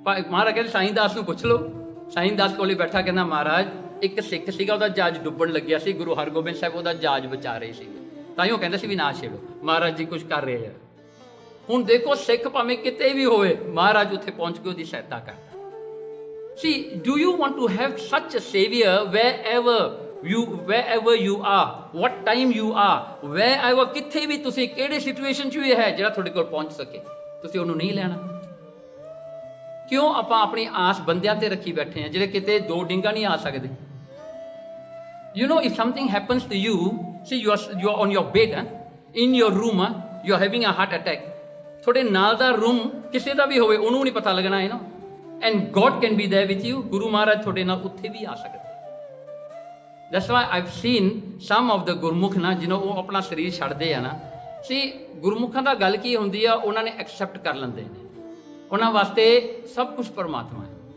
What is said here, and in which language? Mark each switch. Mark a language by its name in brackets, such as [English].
[Punjabi] ਮਹਾਰਾਜ ਕਹਿੰਦੇ ਸਾਈਂ ਦਾਸ ਨੂੰ ਪੁੱਛ ਲਓ। ਸਾਈਂ ਦਾਸ ਕੋਲੇ ਬੈਠਾ ਕਹਿੰਦਾ, ਮਹਾਰਾਜ ਇੱਕ ਸਿੱਖ ਸੀਗਾ, ਉਹਦਾ ਜਹਾਜ਼ ਡੁੱਬਣ ਲੱਗਿਆ ਸੀ, ਗੁਰੂ ਹਰਗੋਬਿੰਦ ਸਾਹਿਬ ਉਹਦਾ ਜਹਾਜ਼ ਬਚਾ ਰਹੇ ਸੀਗੇ, ਤਾਂ ਹੀ ਉਹ ਕਹਿੰਦੇ ਸੀ ਵੀ ਨਾ ਛੇੜੋ, ਮਹਾਰਾਜ ਜੀ ਕੁਛ ਕਰ ਰਹੇ ਆ। ਹੁਣ ਦੇਖੋ ਸਿੱਖ ਭਾਵੇਂ ਕਿਤੇ ਵੀ ਹੋਵੇ, ਮਹਾਰਾਜ ਉੱਥੇ ਪਹੁੰਚ ਕੇ ਉਹਦੀ ਸਹਾਇਤਾ ਕਰਦਾ। [English] See, do you want to have such a savior wherever you are, what time you are, wherever, [Punjabi] ਕਿੱਥੇ ਵੀ ਤੁਸੀਂ ਕਿਹੜੇ ਸਿਚੁਏਸ਼ਨ 'ਚ ਵੀ ਹੈ, ਜਿਹੜਾ ਤੁਹਾਡੇ ਕੋਲ ਪਹੁੰਚ ਸਕੇ? ਤੁਸੀਂ ਉਹਨੂੰ ਨਹੀਂ ਲੈਣਾ। ਕਿਉਂ ਆਪਾਂ ਆਪਣੀ ਆਸ ਬੰਦਿਆਂ ਤੇ ਰੱਖੀ ਬੈਠੇ ਹਾਂ, ਜਿਹੜੇ ਕਿਤੇ ਦੋ ਡਿੰਗਾ ਨਹੀਂ ਆ ਸਕਦੇ? [English] You know, if something happens to you, see you are on your bed, in your room, you are having a heart attack, [Punjabi] ਤੁਹਾਡੇ ਨਾਲ ਦਾ ਰੂਮ ਕਿਸੇ ਦਾ ਵੀ ਹੋਵੇ, ਉਹਨੂੰ ਨਹੀਂ ਪਤਾ ਲੱਗਣਾ ਹੈ ਨਾ। [English] And God can be there with you. [Punjabi] Guru Maharaj ਤੁਹਾਡੇ ਨਾਲ ਉੱਥੇ ਵੀ ਆ ਸਕਦੇ। [English] That's why I've seen some of the [Punjabi] ਗੁਰਮੁਖ ਨਾ, ਜਿਹਨੂੰ ਉਹ ਆਪਣਾ ਸਰੀਰ ਛੱਡਦੇ ਆ ਨਾ, ਸੀ ਗੁਰਮੁਖਾਂ ਦਾ ਗੱਲ ਕੀ ਹੁੰਦੀ ਆ, ਉਹਨਾਂ ਨੇ ਐਕਸੈਪਟ ਕਰ ਲੈਂਦੇ ਨੇ, ਉਹਨਾਂ ਵਾਸਤੇ ਸਭ ਕੁਝ ਪਰਮਾਤਮਾ ਹੈ।